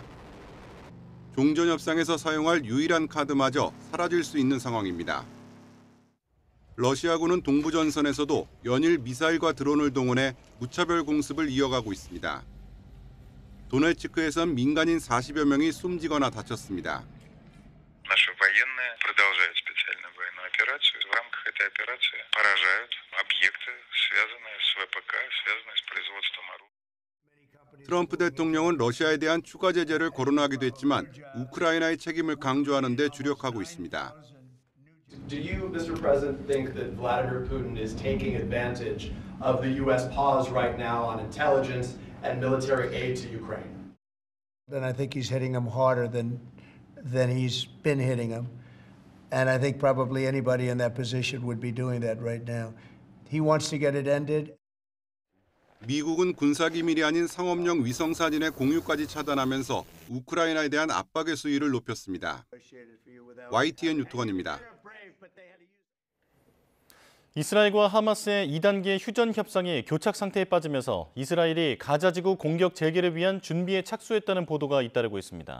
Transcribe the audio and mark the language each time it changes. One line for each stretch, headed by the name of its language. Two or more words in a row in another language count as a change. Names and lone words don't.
Korean: 종전협상에서 사용할 유일한 카드마저 사라질 수 있는 상황입니다. 러시아군은 동부전선에서도 연일 미사일과 드론을 동원해 무차별 공습을 이어가고 있습니다. 도네츠크에선 민간인 40여 명이 숨지거나 다쳤습니다.
Russian: Наши военные продолжают специальную военную операцию. В рамках этой операции поражают объекты, связанные с ВПК, связанные с производством оружия.
Korean: 트럼프 대통령은 러시아에 대한 추가 제재를 거론하기도 했지만 우크라이나의 책임을 강조하는 데 주력하고 있습니다.
English: Do you, Mr. President, think that Vladimir Putin is taking advantage of the U.S. pause right now on intelligence and military aid to Ukraine? Then I think he's hitting them harder than he's been hitting them. And I think probably anybody in that position would be doing that right now. He wants to get it ended.
Korean: 미국은 군사기밀이 아닌 상업용 위성사진의 공유까지 차단하면서 우크라이나에 대한 압박의 수위를 높였습니다. YTN 유튜원입니다. 이스라엘과 하마스의 2단계 휴전 협상이 교착 상태에 빠지면서 이스라엘이 가자지구 공격 재개를 위한 준비에 착수했다는 보도가 잇따르고 있습니다.